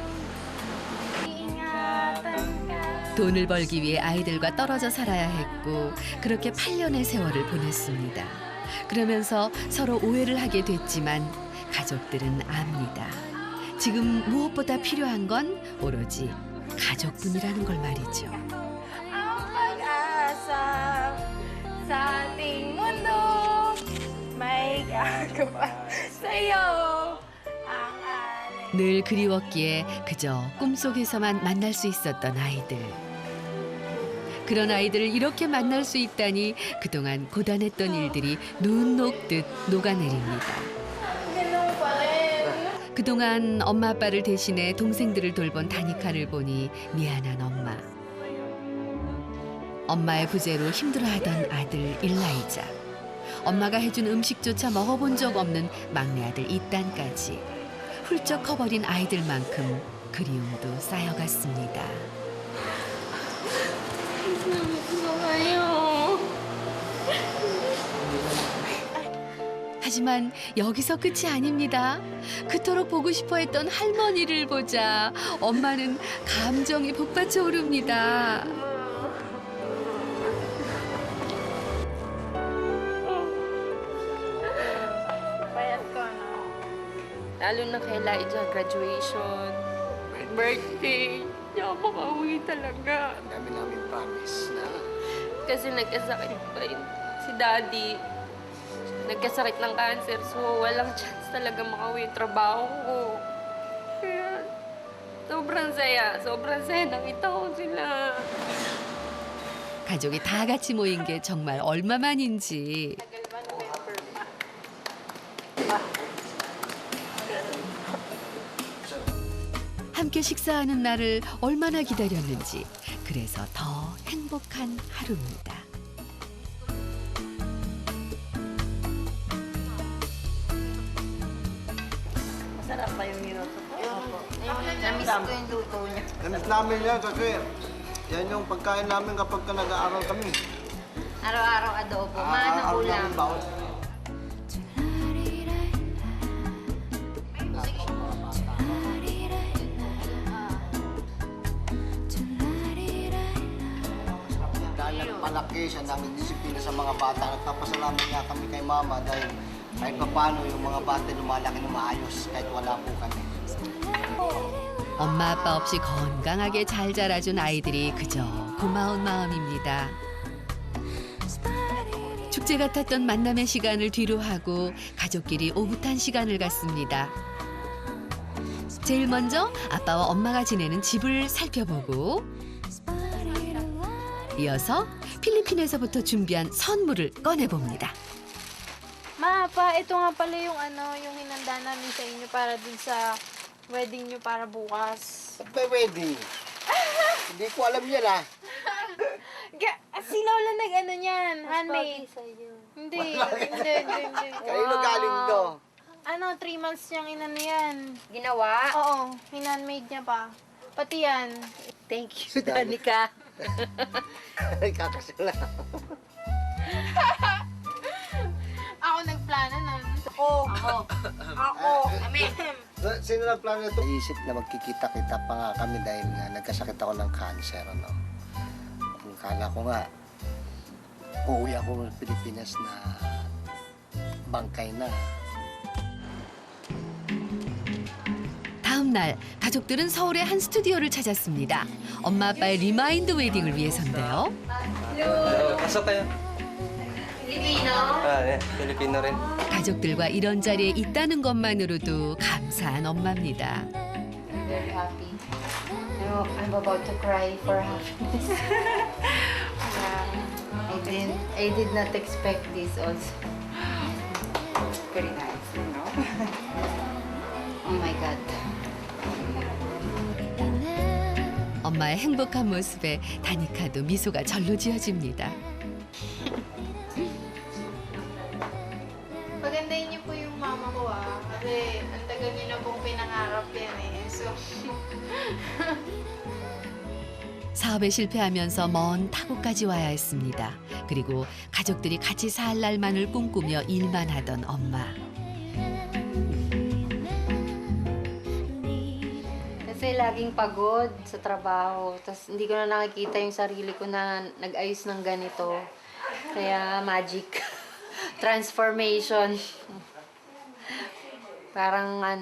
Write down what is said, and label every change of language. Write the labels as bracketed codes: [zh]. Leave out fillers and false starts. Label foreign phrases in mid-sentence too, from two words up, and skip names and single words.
[ko] 돈을 벌기 위해 아이들과 떨어져 살아야 했고 그렇게 8년의 세월을 보냈습니다. 그러면서 서로 오해를 하게 됐지만 가족들은 압니다. 지금 무엇보다 필요한 건 오로지 가족뿐이라는 걸 말이죠. [tl] Ang pag-asa sa ating mundo may gagawa sa'yo ang alay. [ko] 늘 그리웠기에 그저 꿈속에서만 만날 수 있었던 아이들. 그런 아이들을 이렇게 만날 수 있다니 그동안 고단했던 일들이 눈 녹듯 녹아내립니다. [tl] Ganun pa rin. [ko] 그동안 엄마 아빠를 대신해 동생들을 돌본 다니카를 보니 미안한 엄마. 엄마의 부재로 힘들어하던 아들 일라이자. 엄마가 해준 음식조차 먹어본 적 없는 막내 아들 이딴까지. 훌쩍 커버린 아이들만큼 그리움도 쌓여갔습니다. 하지만 여기서 끝이 아닙니다. 그토록 보고 싶어 했던 할머니를 보자 엄마는 감정이 북받쳐 오릅니다. [tl] Payat ko, no? Lalo na kay Elijah, graduation, birthday. Hindi ako makauwi talaga. Ang dami namin promise na Kasi nagkasakit pa si Daddy. Nagkasakit ng cancer, so walang chance talaga makauwi yung trabaho ko. Kaya sobrang saya nakita ko sila. [ko] 가족이 다 같이 모인 게 정말 얼마만인지. 함께 식사하는 날을 얼마나 기다렸는지. 그래서 더 행복한 하루입니다. [tl] Masarap pa yung niluto ko. Namiss ko yung luto niya. Namiss namin yan kasi yan yung pagkain namin kapag nag-aaral kami. Araw-araw adobo. Manang ulam. Dahil nagpalaki siya ng disiplina sa mga bata, nagpapasalamat nga kami kay Mama dahil kahit pa paano yung mga bata lumalaki na maayos kahit wala po kami. [ko] 엄마 아빠 없이 건강하게 잘 자라준 아이들이 그저 고마운 마음입니다. 축제 같았던 만남의 시간을 뒤로 하고 가족끼리 오붓한 시간을 갖습니다. 제일 먼저 아빠와 엄마가 지내는 집을 살펴보고 이어서 필리핀에서부터 준비한 선물을 꺼내봅니다. [tl] Ma, pa, ito nga pala yung yung hinanda namin sa inyo para dun sa wedding nyo para bukas. May wedding. Hindi ko alam yan ah. Sino lang niyan? Handmade. Hindi. Kanino galing to? 3 months niyang inano yan. Ginawa? Oo, hinandmade niya pa. Pati yan. [en] Thank you, Danica. [tl] Kakasala. Ako nagplano nun. Ako. Sino nagplano ito? Isip na magkikita-kita pa nga kami dahil nga nagkasakit ako ng cancer, ano. Ang kala ko nga, uuwi ako ng Pilipinas na bangkay na. [ko] 다음 날 가족들은 서울의 한 스튜디오를 찾았습니다. 엄마 아빠의 리마인드 웨딩을 위해서인데요. [tl] Pasok kayo. Filipino? 네. Filipino rin. [ko] 가족들과 이런 자리에 있다는 것만으로도 감사한 엄마입니다. [en] I'm very happy. No, I'm about to cry for happiness. I did not expect this also. Very nice, you know. Oh my God. [ko] 엄마의 행복한 모습에 다니카도 미소가 절로 지어집니다. [tl] Pagandahin niyo po yung mama ko kasi ang tagal niyo na pong pinangarap yan eh. So, [ko] 사업에 실패하면서 먼 타국까지 와야 했습니다. 그리고 가족들이 같이 살 날만을 꿈꾸며 일만 하던 엄마. [tl] Kasi laging pagod sa trabaho. Tapos hindi ko na nakikita yung sarili ko na nag-ayos ng ganito. Kaya magic. Transformation. Parang